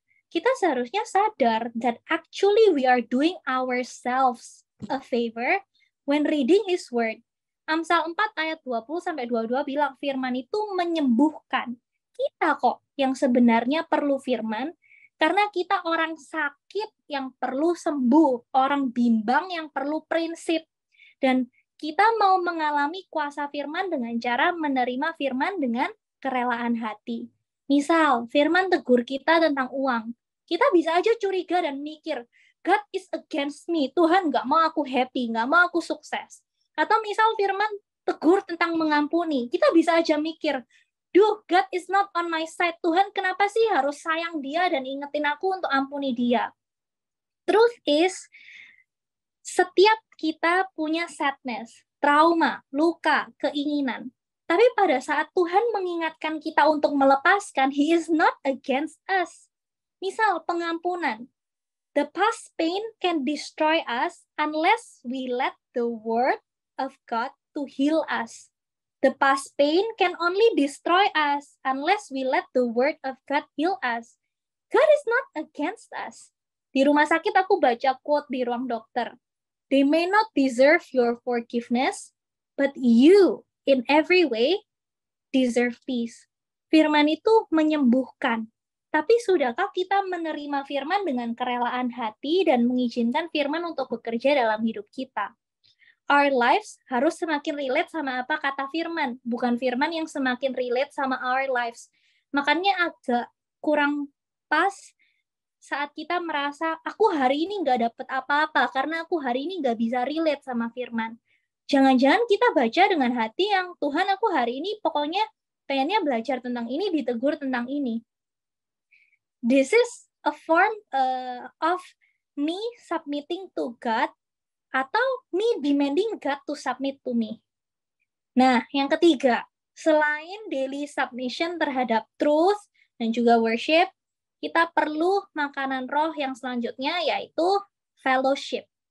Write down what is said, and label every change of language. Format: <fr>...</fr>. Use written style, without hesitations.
<id>Kita seharusnya sadar</id> <en>that actually we are doing ourselves a favor when reading His Word.</en> <id>Amsal 4 ayat 20-22 bilang firman itu menyembuhkan. Kita kok yang sebenarnya perlu firman, karena kita orang sakit yang perlu sembuh, orang bimbang yang perlu prinsip. Dan Kita mau mengalami kuasa firman dengan cara menerima firman dengan kerelaan hati. Misal, firman tegur kita tentang uang. Kita bisa aja curiga dan mikir,</id> <en>God is against me.</en> <id>Tuhan nggak mau aku happy, nggak mau aku sukses. Atau misal firman tegur tentang mengampuni. Kita bisa aja mikir,</id> <en>duh, God is not on my side.</en> <id>Tuhan kenapa sih harus sayang dia dan ingetin aku untuk ampuni dia?</id> <en>Truth is,</en> <id>setiap kita punya sadness, trauma, luka, keinginan. Tapi pada saat Tuhan mengingatkan kita untuk melepaskan,</id> <en>He is not against us.</en> <id>Misal pengampunan.</id> <en>The past pain can destroy us unless we let the word of God to heal us. The past pain can only destroy us unless we let the word of God heal us. God is not against us.</en> <id>Di rumah sakit aku baca quote di ruang dokter.</id> <en>They may not deserve your forgiveness, but you, in every way, deserve peace.</en> <id>Firman itu menyembuhkan. Tapi sudahkah kita menerima firman dengan kerelaan hati dan mengizinkan firman untuk bekerja dalam hidup kita?</id> <en>Our lives</en> <id>harus semakin relate sama apa kata firman, bukan firman yang semakin relate sama</id> <en>our lives.</en> <id>Makanya agak kurang pas saat kita merasa, aku hari ini nggak dapet apa-apa, karena aku hari ini nggak bisa relate sama firman. Jangan-jangan kita baca dengan hati yang, Tuhan aku hari ini pokoknya pengennya belajar tentang ini, ditegur tentang ini.</id> <en>This is a form of me submitting to God atau me demanding God to submit to me.</en> <id>Nah, yang ketiga, selain daily submission terhadap truth dan juga worship, kita perlu makanan roh yang selanjutnya yaitu fellowship.</id>